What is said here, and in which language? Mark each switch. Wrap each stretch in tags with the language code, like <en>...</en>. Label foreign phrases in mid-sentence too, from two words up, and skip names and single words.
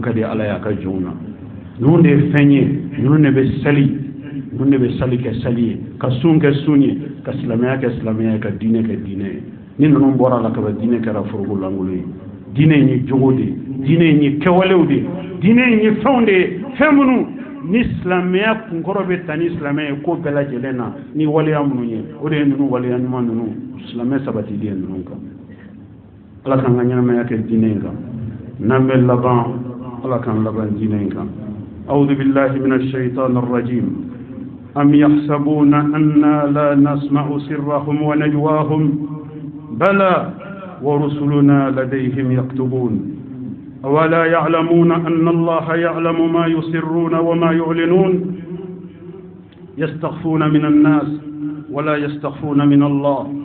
<bm>ka di ala ye a ka jɔnw na ninnu de ye fɛn ye ninnu de bɛ sali ninnu de bɛ sali kɛ sali ye ka sun kɛ sun ye ka silamɛya kɛ silamɛya ye ka diinɛ kɛ diinɛ ye ni ninnu bɔra la ka ban diinɛ kɛra forokolankolon ye diinɛ in ye jogo de ye diinɛ in ye kɛwalew de ye diinɛ in ye fɛnw de ye fɛn minnu ni silamɛya kunkɔrɔ bɛ ta ni silamɛya ye ko bɛɛ lajɛlen na ni waleya minnu ye o de ye ninnu waleya ɲuman ninnu silamɛ sabatili ye ninnu kan ala k'an ka ɲɛnamaya kɛ diinɛ in kan n'an bɛ laban ala k'an laban diinɛ in kan</bm> <ar>أعوذ بالله من الشيطان الرجيم أم يحسبون أنا لا نسمع سرهم ونجواهم بلى ورسلنا لديهم يكتبون أولا يعلمون أن الله يعلم ما يسرون وما يعلنون يستخفون من الناس ولا يستخفون من الله</ar>